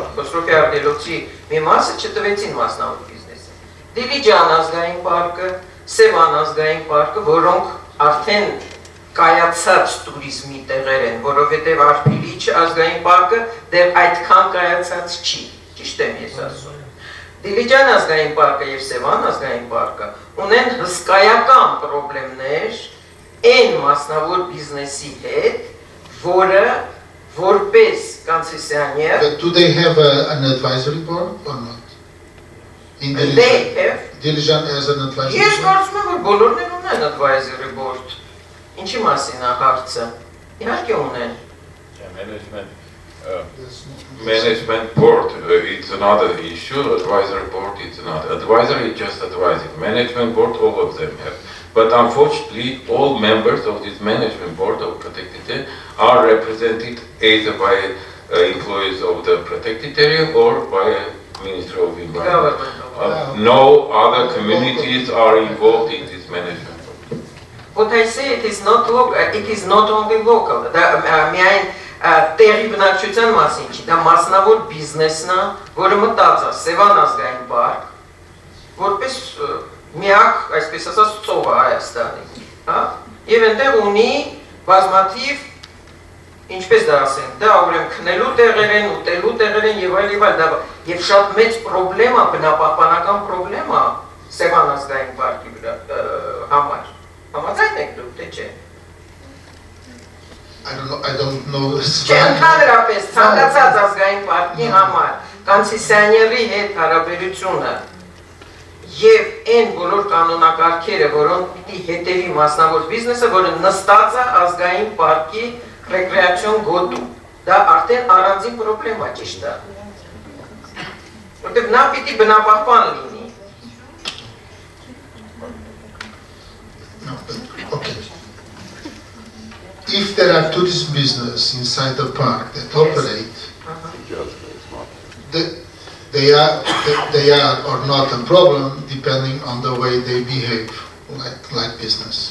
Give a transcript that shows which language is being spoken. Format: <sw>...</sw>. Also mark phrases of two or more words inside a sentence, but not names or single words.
<hy>Խոսրովի արգելոցի մի մասը չտվեցին մասնավոր բիզնեսը։ Դիլիջան ազգային պարկը, Սևան ազգային պարկը, որոնք արդեն կայացած տուրիզմի տեղեր են, որովհետեւ Արփիլիչ ազգային պարկը դեռ այդքան կայացած չի, ճիշտ եմ ես ասում։ Դիլիջան ազգային պարկը եւ Սևան ազգային պարկը ունեն հսկայական խնդիրներ այն մասնավոր բիզնեսի հետ, որը որպես կոնցեսիոներ.</hy> <en>But do they have an advisory board or not? In the They have. Dilijan as an advisory board?</en> <hy>Ես կարծում եմ, որ բոլորն ունեն</hy> <en>advisory board.</en> <hy>Ինչի մասին է հարցը։ Իհարկե ունեն։</hy> <en>Management board, it's another issue. Advisory board, it's another. Advisory is just advising. Management board, all of them have. But unfortunately, all members of this management board of protected area are represented either by employees of the protected area or by Ministry of Environment. No other communities are involved in this management board. What I say, it is not local. It is not only local.</en> <hy>Միայն տեղի բնակչության մասին չի, դա մասնավոր բիզնեսն է, որը մտած է Սևան ազգային պարկ, որպես միակ, այսպես ասած, ծովը Հայաստանի, հա? Եվ այնտեղ ունի բազմաթիվ, ինչպես դա ասենք, դա ուրեմն քնելու տեղեր են, ուտելու տեղեր են եւ այլ, եւ շատ մեծ խնդրեմ է, բնապահպանական խնդրեմ է Սևան ազգային պարկի համար։ Համաձայն եք դուք, թե չէ։</hy> <en>I don't know.</en> <hy>Ընդհանրապես ցանկացած ազգային պարկի համար կոնցեսիոների հետ հարաբերությունը եւ այն բոլոր կանոնակարգերը, որոնք պիտի հետևի մասնավոր բիզնեսը, որը նստած է ազգային պարկի ռեկրեացիոն գոտու։ Դա արդեն առանձին պրոբլեմա ճիշտ է։ Որտեղ նա պիտի բնապահպան լինի։</hy> <en>Okay. If there are tourism business inside the park that operate, they are or not a problem depending on the way they behave like business.</en>